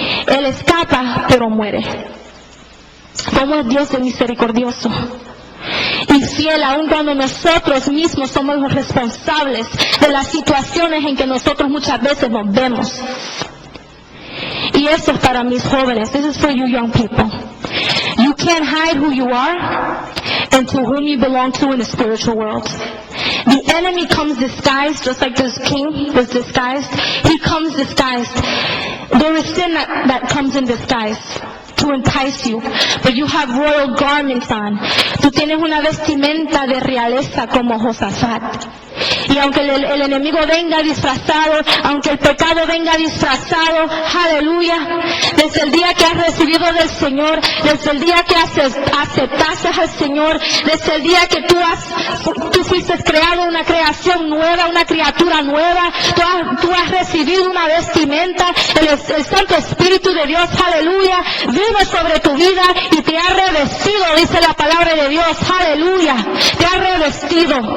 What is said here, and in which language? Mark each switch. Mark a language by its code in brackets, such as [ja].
[es] Él escapa, pero muere. ¿Cómo es Dios de misericordioso y fiel, aun cuando nosotros mismos somos los responsables de las situaciones en que nosotros muchas veces nos vemos? Y esto es para mis jóvenes. [en] This is for you young people. You can't hide who you are and to whom you belong to in the spiritual world. The enemy comes disguised, just like this king was disguised. He comes disguised. There is sin that comes in disguise to entice you, but you have royal garments on. [es] Tú tienes una vestimenta de realeza como Josafat. Y aunque el enemigo venga disfrazado, aunque el pecado venga disfrazado, aleluya, desde el día que has recibido del Señor, desde el día que aceptaste al Señor, desde el día que tú fuiste creado una creación nueva, una criatura nueva, tú has recibido una vestimenta, el Santo Espíritu de Dios, aleluya, vive sobre tu vida y te ha revestido, dice la palabra de Dios, aleluya, te ha revestido.